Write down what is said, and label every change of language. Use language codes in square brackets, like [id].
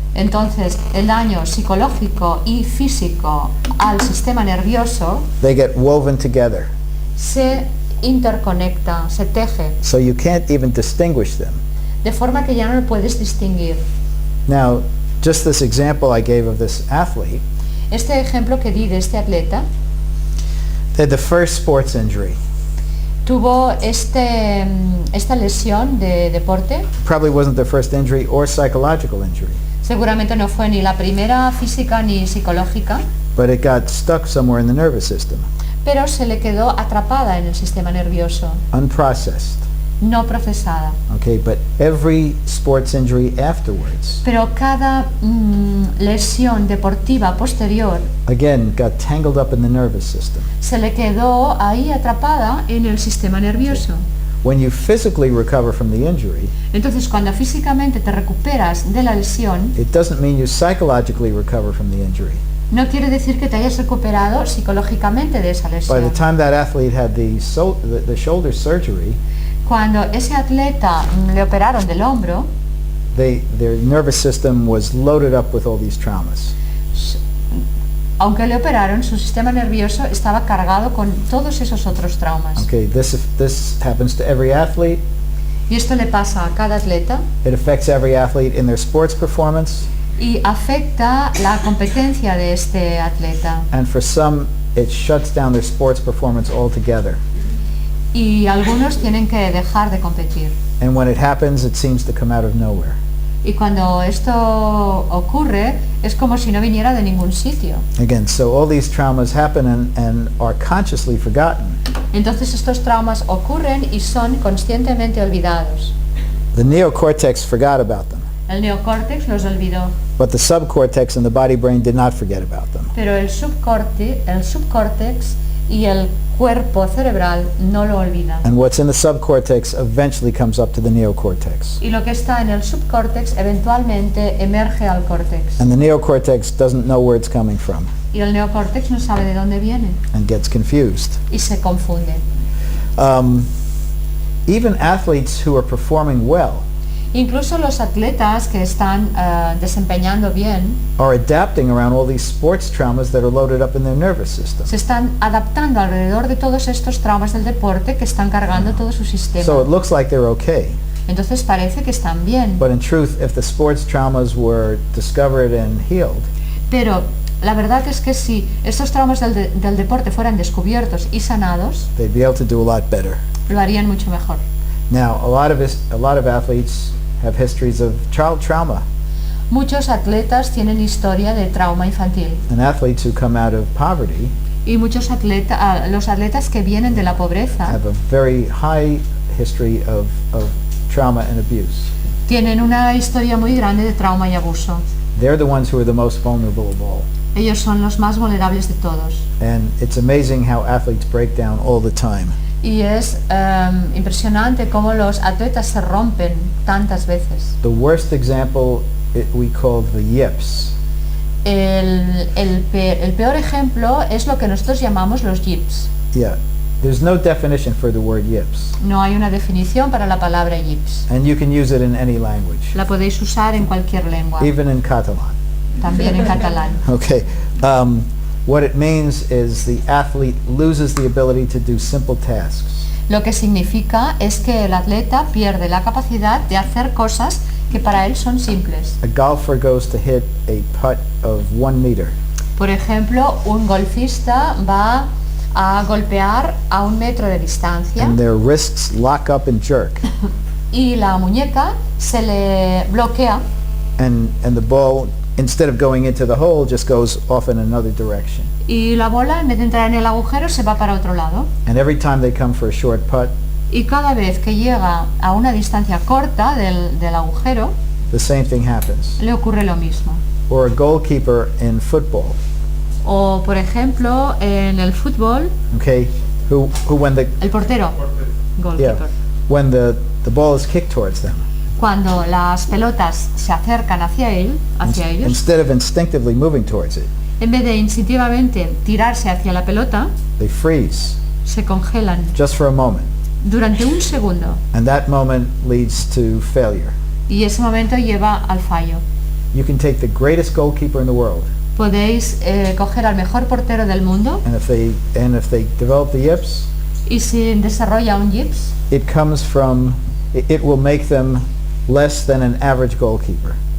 [es] Entonces, el daño psicológico y físico al sistema nervioso [en] they get woven together. [es] se interconecta, se teje, [en] So you can't even distinguish them. [es] de forma que ya no lo puedes distinguir. [en] Now, just this example I gave of this athlete, [es] Este ejemplo que di de este atleta [en] they had the first sports injury. [es] tuvo esta lesión de deporte. [en] Probably wasn't their first injury or psychological injury, [es] Seguramente no fue ni la primera física ni psicológica, [en] but it got stuck somewhere in the nervous system, [es] pero se le quedó atrapada en el sistema nervioso, [en] unprocessed. [es] no procesada. [en] Okay, but every sports injury afterwards, [es] Pero cada lesión deportiva posterior [en] again, got tangled up in the nervous system. [es] se le quedó ahí atrapada en el sistema nervioso. [en] When you physically recover from the injury, [es] Entonces, cuando físicamente te recuperas de la lesión, [en] it doesn't mean you psychologically recover from the injury. [es] no quiere decir que te hayas recuperado psicológicamente de esa [en] By [es] lesión. [en] the time that athlete had the shoulder surgery, [es] Cuando ese atleta le operaron del hombro, [en] their nervous system was loaded up with all these traumas. [es] aunque le operaron, su sistema nervioso estaba cargado con todos esos otros traumas. [en] Okay, this happens to every athlete. [es] Y esto le pasa a cada atleta [en] It affects every athlete in their sports performance, [es] y afecta la competencia de este atleta. [en] and for some, it shuts down their sports performance altogether. [es] Y algunos tienen que dejar de competir. [en] And when it happens, it seems to come out of nowhere. [es] Y cuando esto ocurre, es como si no viniera de ningún sitio. [en] Again, so all these traumas happen and are consciously forgotten. [es] Entonces estos traumas ocurren y son conscientemente olvidados. [en] The neocortex forgot about them, [es] El neocórtex los olvidó, [en] but the subcortex and the body brain did not forget about them. [es] pero el subcórtex y el cuerpo cerebral no lo olvidan. [en] And what's in the subcortex eventually comes up to the neocortex. [es] Y lo que está en el subcórtex eventualmente emerge al córtex. [en] And the neocortex doesn't know where it's coming from [es] Y el neocórtex no sabe de dónde viene [en] and gets confused. [es] y se confunde. [en] Even athletes who are performing well [es] Incluso los atletas que están desempeñando bien [en] are adapting around all these sports traumas that are loaded up in their nervous system. [es] se están adaptando alrededor de todos estos traumas del deporte que están cargando todo su sistema. [en] So it looks like they're okay. [es] Entonces parece que están bien, [en] But in truth, if the sports traumas were discovered and healed, [es] pero la verdad es que si estos traumas del deporte fueran descubiertos y sanados, [en] they'd be able to do a lot better. [es] lo harían mucho mejor. [en] Now, a lot of athletes have histories of child trauma, [es] Muchos atletas tienen historia de trauma infantil [en] and athletes who come out of poverty [es] y muchos los atletas que vienen de la pobreza [en] have a very high history of trauma and abuse. [es] tienen una historia muy grande de trauma y abuso. [en] They're the ones who are the most vulnerable of all. [es] Ellos son los más vulnerables de todos. [en] And it's amazing how athletes break down all the time. [es] Y es impresionante cómo los atletas se rompen tantas veces. [en] The worst example we call the yips. [es] El peor ejemplo es lo que nosotros llamamos los yips. [en] Yeah, there's no definition for the word yips. [es] No hay una definición para la palabra yips. [en] And you can use it in any language, [es] La podéis usar en cualquier lengua, [en] even in Catalan. [es] también en catalán. [en] Okay. What it means is the athlete loses the ability to do simple tasks. [es] Lo que significa es que el atleta pierde la capacidad de hacer cosas que para él son simples. [en] A golfer goes to hit a putt of 1 meter. [es] Por ejemplo, un golfista va a golpear a 1 metro de distancia [en] And their wrists lock up and jerk. [es] y la muñeca se le bloquea [en] And the ball, instead of going into the hole, just goes off in another direction. [es] y la bola, en vez de entrar en el agujero, se va para otro lado. [en] And every time they come for a short putt, [es] Y cada vez que llega a una distancia corta del agujero, [en] the same thing happens. [es] le ocurre lo mismo. [en] Or a goalkeeper in football, [es] O, por ejemplo, en el fútbol, [en] okay, who when the [es] el portero, goalkeeper. [en] when the ball is kicked towards them, [es] Cuando las pelotas se acercan hacia ellos, [en] instead of instinctively moving towards it, [es] en vez de instintivamente tirarse hacia la pelota, [en] they freeze [es] se congelan [en] just for a moment, [es] durante un segundo. [en] and that moment leads to failure. [es] Y ese momento lleva al fallo. [en] You can take the greatest goalkeeper in the world, [es] Podéis coger al mejor portero del mundo [en] and if they develop the yips, [es] y si desarrolla un yips, [en] it comes from it will make them less than an average goalkeeper.